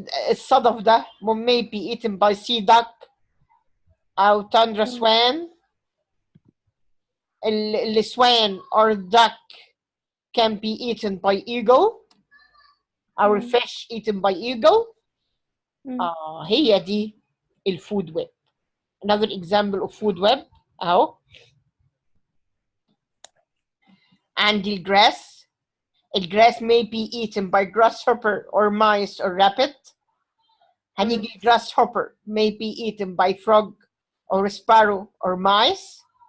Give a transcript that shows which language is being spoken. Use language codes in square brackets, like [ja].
[ar] الصدف ده [en] may be eaten by sea duck او tundra swan. السوان or duck can be eaten by eagle or fish eaten by eagle. [ar] هي دي الفود web. [en] Another example of food web اهو. [ar] عندي الجراس. [en] الجراس may be eaten by grasshopper or mice or rabbit. هنيجي grasshopper may be eaten by frog or sparrow or mice.